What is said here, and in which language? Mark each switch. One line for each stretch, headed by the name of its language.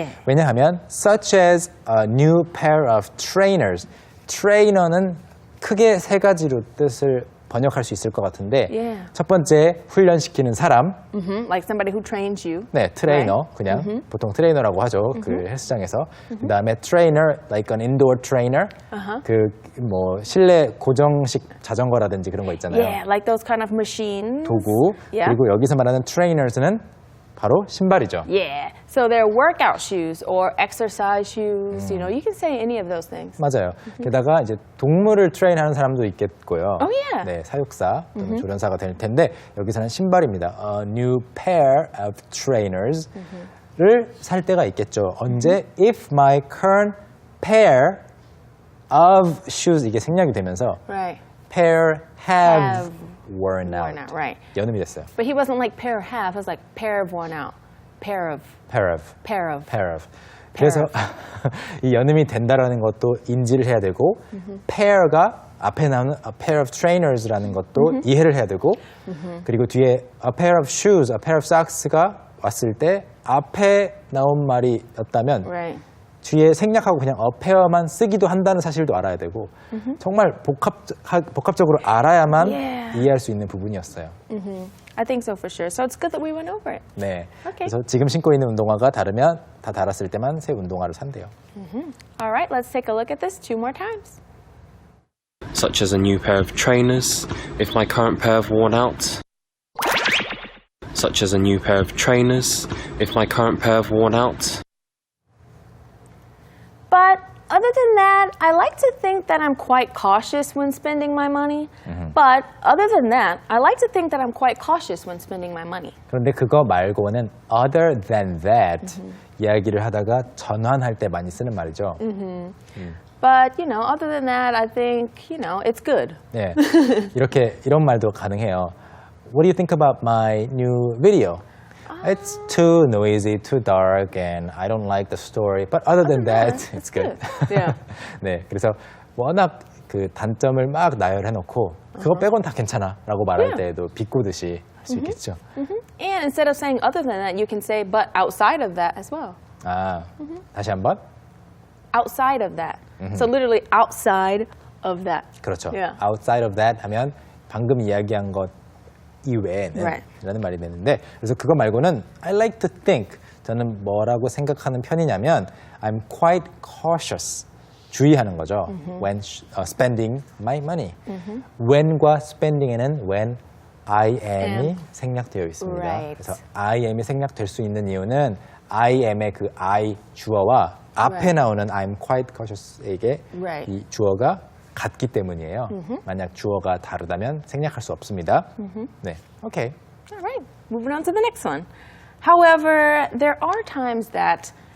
Korean: 예. 왜냐하면
English: such as a new pair of trainers.
Korean: 트레이너는 크게 세 가지로 뜻을 번역할 수 있을 것 같은데
English: Yeah.
Korean: 첫 번째 훈련시키는 사람,
English: Like somebody who trains you.
Korean: 네, 트레이너 그냥 보통 트레이너라고 하죠. 그 헬스장에서. 그다음에
English: trainer, like an indoor trainer.
Korean: 그 뭐 실내 고정식 자전거라든지 그런 거 있잖아요.
English: Yeah, like those kind of machines.
Korean: 도구.
English: Yeah.
Korean: 그리고 여기서 말하는 trainers는 바로 신발이죠.
English: Yeah. So they're workout shoes or exercise shoes. You know, you can say any of those things.
Korean: 맞아요. 게다가 이제 동물을 트레인하는 사람도 있겠고요.
English: Oh, yeah.
Korean: 네, 사육사 또는 조련사가 될 텐데 여기서는 신발입니다.
English: A new pair of trainers를
Korean: 살 때가 있겠죠. 언제?
English: If my current pair of shoes
Korean: 이게 생략이 되면서
English: Right. pair have worn out. Worn out, right.
Korean: 연음이 됐어요.
English: But he wasn't like pair of have. It was like pair of worn out. Pair of. pair of. Pair of. pair of.
Korean: 그래서 이 연음이 된다라는 것도 인지를 해야 되고 pair가 앞에 나오는
English: a pair of trainers
Korean: 라는 것도 이해를 해야 되고 그리고 뒤에
English: a pair of shoes, a pair of socks
Korean: 가 왔을 때 앞에 나온 말이었다면
English: Right.
Korean: 뒤에 생략하고 그냥 a pair만 쓰기도 한다는 사실도 알아야 되고 정말 복합적으로 알아야만
English: Yeah.
Korean: 이해할 수 있는 부분이었어요.
English: I think so for sure. So it's good that we went over it.
Korean: 네.
English: Okay.
Korean: 그래서 지금 신고 있는 운동화가 다르면 다 달았을 때만 새 운동화를 산대요.
English: All right, let's take a look at this two more times. Such as a new pair of trainers if my current pair have worn out. Such as a new pair of trainers if my current pair have worn out. But other than that, I like to think that I'm quite cautious when spending my money. But other than that, I like to think that I'm quite cautious when spending my money.
Korean: 그런데 그거 말고는
English: other than that
Korean: 이야기를 하다가 전환할 때 많이 쓰는 말이죠.
English: But, you know, other than that, I think, you know, it's good.
Korean: 네. 이런 말도 가능해요.
English: What do you think about my new video? It's too noisy, too dark, and I don't like the story. But other than that, it's good. Yeah.
Korean: 네, 그래서 워낙 그 단점을 막 나열해놓고 그거 빼곤 다 괜찮아라고 말할 때에도 비꼬듯이 할 수 있겠죠.
English: And instead of saying other than that, you can say but outside of that as well.
Korean: 아, 다시 한번.
English: Outside of that. So literally outside of that.
Korean: 그렇죠.
English: Yeah. Outside of that
Korean: 하면 방금 이야기한 것 이외에는
English: Right.
Korean: 라는 말이 되는데 그래서 그거 말고는
English: I like to think
Korean: 저는 뭐라고 생각하는 편이냐면
English: I'm quite cautious
Korean: 주의하는 거죠.
English: When spending my money.
Korean: when과 spending에는
English: when I am
Korean: 이 생략되어 있습니다.
English: Right.
Korean: 그래서 I am이 생략될 수 있는 이유는 I am의 그 I 주어와 앞에
English: Right.
Korean: 나오는
English: I'm quite cautious
Korean: 에게
English: Right.
Korean: 이 주어가 같기 때문이에요. 만약 주어가 다르다면 생략할 수 없습니다. 네, 오케이.
English: All right, moving on to the next one. However, there are times that